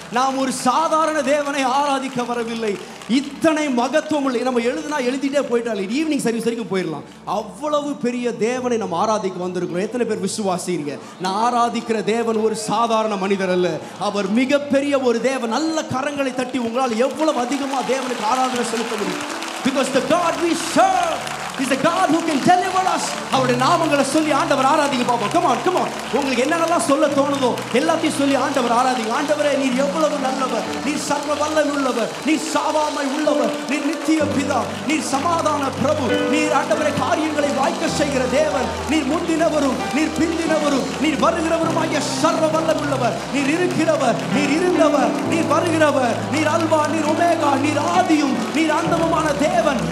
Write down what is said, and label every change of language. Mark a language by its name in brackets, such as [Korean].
[Tamil] நாம் ஒரு சாதாரண தேவனை ஆராதிக்க வரவில்லை. இத்தனை மகத்துவம் உள்ள, நம்ம எழுதிட்டே போயிட்டால் ஈவினிங் சர்வீஸ் வரைக்கும் போயிடலாம். அவ்வளவு பெரிய தேவனை நம்ம ஆராதிக்க வந்திருக்கிறோம். எத்தனை பேர் விசுவாசிங்க? நான் ஆராதிக்கிற தேவன் ஒரு சாதாரண மனிதர் அல்ல, அவர் மிகப்பெரிய ஒரு தேவன். நல்ல கரங்களை தட்டி உங்களால் எவ்வளவு அதிகமா தேவனுக்கு ஆராதனை செலுத்த முடியும்? [English] Because the God we serve is the God who can deliver us. [Tamil] அவருடைய நாமங்களை சொல்லி ஆண்டவர் ஆராதிங்க பாப்போம். [English] come on come on. [Tamil] உங்களுக்கு என்னென்னலாம் சொல்ல தோணுதோ எல்லாத்தையும் சொல்லி ஆண்டவர் ஆராதிங்க. ஆண்டவரே, நீர் எவ்வளவு நல்லவர், நீர் சர்வ வல்லமை உள்ளவர், நீர் சாவாமை உள்ளவர், நீர் நித்திய பிதா, நீர் சமாதான பிரபு, நீர் ஆண்டவரே காரியங்களை வாய்க்க செய்கிற தேவன், நீர் முந்தினவரும் நீர் பிந்தினவரும் நீர் வருகிறவருமாகிய சர்வ வல்லமை உள்ளவர், நீர் இருக்கிறவர், நீர் இருந்தவர், நீர் வருகிறவர், நீர் அல்பா, நீர் ஒமேகா, நீர் ஆதியும் நீர் அந்தமுமான தேவன்.